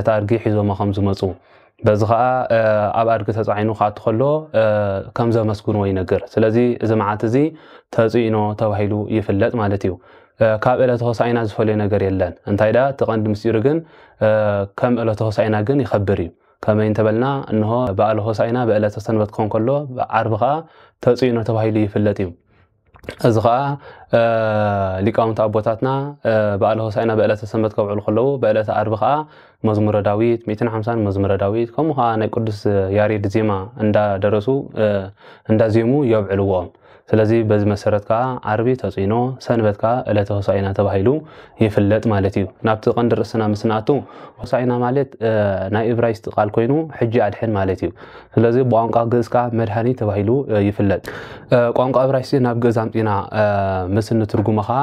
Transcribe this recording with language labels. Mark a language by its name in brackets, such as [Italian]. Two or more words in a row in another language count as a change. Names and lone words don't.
[Tigrinya] አድጊ ሒዞም ከም ዝመጹ በዚ ከዓ ኣብ አድጊ ተጻዒኑ ካትኸሎ ከም ዘመስግንዎ ይነገር ስለዚ እዚ መዓት እዚ ተጽይኖ ተባሂሉ ይፍለጥ ማለት እዩ ካብ ዕለተ ሆሳዕና ዝፈልዮ ነገር የለን እንታይ ዳ ተቐንዲ ምስጢሩ ግን ከም ዕለተ ሆሳዕና ግን ይኸብር እዩ ከመይ እንተበልና እንሆ በዓለ ሆሳዕና በዕለተ ሰንበት ኮን ከሎ ዓርብ ከዓ ተጽይኖ ተባሂሉ ይፍለጥ እዩ እዚ ከዓ ሊቃውንት አቦታትና በዓለ ሆሳዕና በዕለተ ሰንበት ከውዕሉ ከለው በዕለተ ዓርብ ከዓ መዝሙረ ዳዊት 150 መዝሙረ ዳዊት ከምኡ ከዓ ናይ ቅዱስ ያሬድ ዜማ እንዳደረሱ እንዳዜሙ የብዕልዎም [Amharic] ስለዚህ በዚህ መሰረት [Tigrinya] ካ ዓርቢ ተጽይኖ ሰንበት ካ ዕለተ ሆሳዕና ተባሂሉ ይፍለጥ ማለት እዩ ናብቲ ቀንዲ ርእስና ምስናቱ ሆሳዕና ማለት ናይ ዕብራይስጥ ቃል ኮይኑ ሕጂ አድሕን ማለት እዩ ስለዚህ በቋንቋ ግዕዝ ካ መድሃኒ ተባሂሉ ይፍለጥ ቋንቋ ዕብራይስጥ ናብ ግዕዝ አምጪና ምስን ትርጉም ካ